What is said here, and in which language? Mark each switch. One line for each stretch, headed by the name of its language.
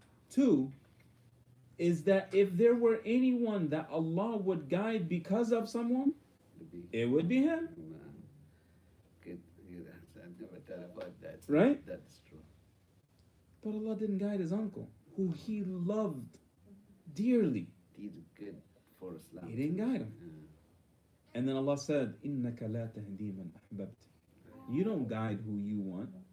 English: Two is that if there were anyone that Allah would guide because of someone, it would be him. Good. Yeah, I never thought about that. Right? That's true. But Allah didn't guide his uncle, who he loved dearly. He's good for Islam. He didn't guide him. And then Allah said,
Arabic: إِنَّكَ لَا تَهْدِي مَنْ أَحْبَبْتِ.
English: You don't guide who you want.